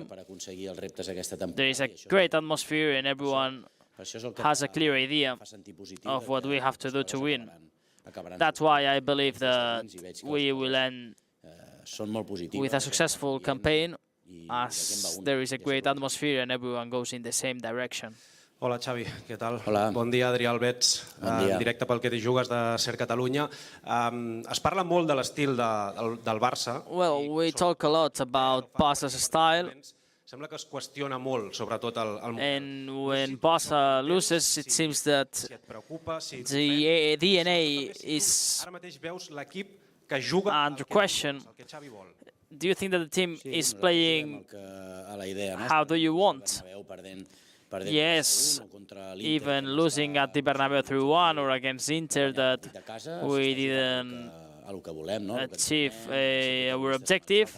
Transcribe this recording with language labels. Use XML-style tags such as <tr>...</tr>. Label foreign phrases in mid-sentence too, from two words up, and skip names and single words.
<en>There is a great atmosphere, and everyone has a clear idea of what we have to do to win. That's why I believe that we will end with a successful campaign, as there is a great atmosphere and everyone goes in the same direction.</en> <ca>Hola, Xavi, què tal? Hola. Bon dia, Adrià Albets, en directe pel que t'hi jugues de Ser Catalunya. Es parla molt de l'estil del Barça.</ca> <en>Well, we talk a lot about Barca's style.</en> <ca>Sembla que es qüestiona molt, sobretot el moment.</ca> <en>And when Barca loses, it seems that the DNA is under question. Do you think that the team is playing how do you want? Yes, even losing at the Bernabeu 3-1 or against Inter, that we didn't achieve our objective.</en>